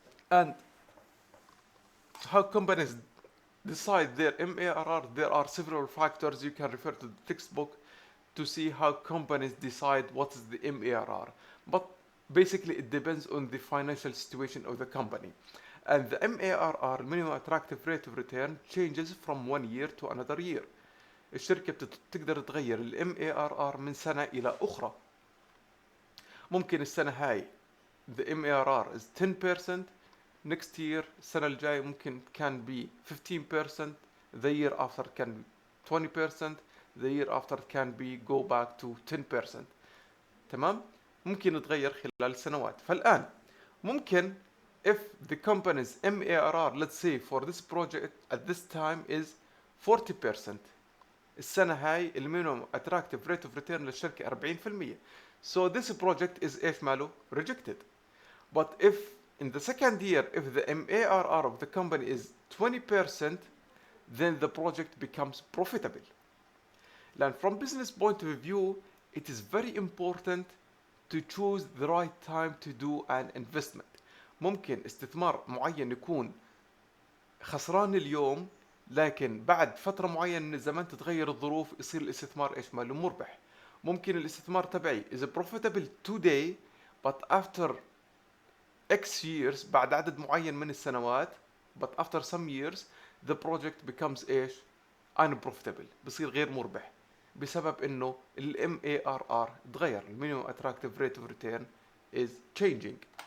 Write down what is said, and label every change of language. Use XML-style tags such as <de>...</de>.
<en>And how companies decide their MARR, there are several factors. You can refer to the textbook to see how companies decide what is the MARR. But basically it depends on the financial situation of the company. And the MARR, minimum attractive rate of return, changes from one year to another year.</en> <ar>الشركة بتقدر تغير ال MARR من سنة إلى أخرى. ممكن السنة هاي</ar> <en>the MARR is 10%. Next year</en> <ar>السنة الجاية ممكن</ar> <en>can be 15%. The year after can be 20%. The year after can be go back to 10%.</en> <ar>تمام؟ ممكن يتغير خلال السنوات. فالآن ممكن</ar> <en>if the company's MARR let's say for this project at this time is 40%.</en> <ar>السنة هاي المينيمم attractive rate of return للشركة 40%.</ar> <en>So this project is</en> <ar>ايش ماله؟</ar> <en>rejected. But if in the second year, if the MARR of the company is 20%, then the project becomes profitable. And from business point of view, it is very important to choose the right time to do an investment.</en> <ar>ممكن استثمار معين يكون خسران اليوم لكن بعد فترة معينة من الزمن تتغير الظروف يصير الاستثمار ايش ماله مربح. ممكن الاستثمار تبعي</ar> <en>is profitable today but after X years</en> <ar>بعد عدد معين من السنوات</ar> <en>but after some years the project becomes</en> <ar>ايش؟</ar> <en>unprofitable</en> <ar>بصير غير مربح بسبب انه ال</ar> <en>MARR</en> <ar>تغير ال</ar> <en>minimum attractive rate of return is changing.</en>